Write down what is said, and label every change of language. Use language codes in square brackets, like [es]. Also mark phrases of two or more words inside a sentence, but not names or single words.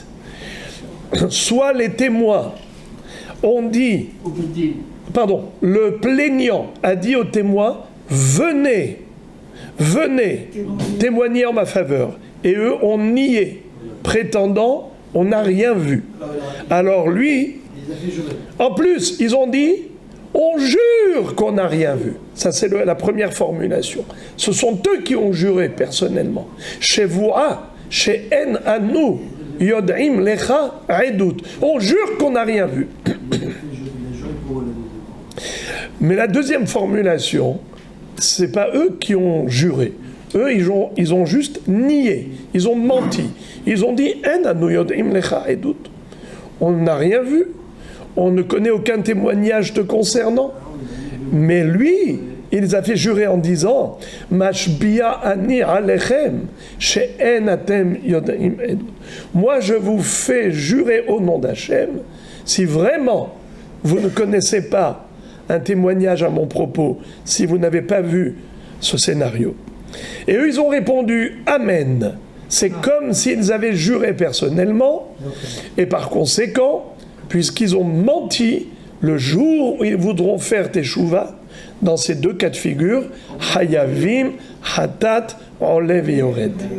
[fr] Soit les témoins ont dit, le plaignant a dit aux témoins, venez témoigner en ma faveur. Et eux ont nié, prétendant, on n'a rien vu. Alors lui, en plus, ils ont dit, on jure qu'on n'a rien vu. Ça, c'est la première formulation. Ce sont eux qui ont juré personnellement. [he] שבועה שאין אנו יודעים לך עדות. [fr] On jure qu'on n'a rien vu. Mais la deuxième formulation, c'est pas eux qui ont juré. Eux, ils ont juste nié. Ils ont menti. Ils ont dit [he] אין אנו יודעים לך עדות. [fr] On n'a rien vu. On ne connaît aucun témoignage te concernant. Mais lui, il les a fait jurer en disant [he] משביע אני עליכם שאין אתם יודעים עדות. [fr] Moi, je vous fais jurer au nom d'Hachem, si vraiment vous ne connaissez pas un témoignage à mon propos, si vous n'avez pas vu ce scénario. Et eux, ils ont répondu Amen. C'est comme s'ils avaient juré personnellement, et par conséquent, puisqu'ils ont menti le jour où ils voudront faire teshuva, dans ces deux cas de figure, [he] חייבים חטאת, [fr] enlève et yored.